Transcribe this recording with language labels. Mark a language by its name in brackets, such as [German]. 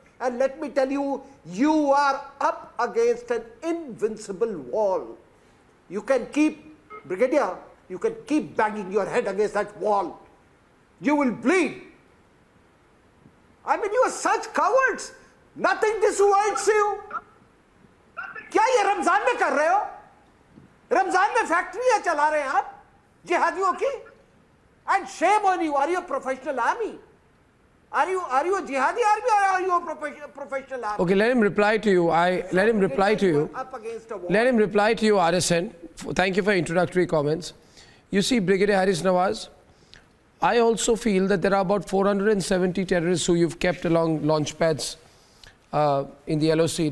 [English] And let me tell you, you are up against an invincible wall. You can keep, Brigadier, you can keep banging your head against that wall. You will bleed. I mean, you are such cowards. Nothing dissuades you. [Hindi] क्या ये रमजान में कर रहे हो? रमजान में फैक्ट्रियां चला रहे हैं आप जिहादियों की? [English] And shame on you. Are you a professional army? Are you a jihadi army, or are you a professional army? Okay, let him reply to you. Let him reply to you. Let him reply to you, RSN. Thank you for introductory comments. You see, Brigadier Haris Nawaz, I also feel that there are about 470 terrorists who you've kept along launch pads in the LOC.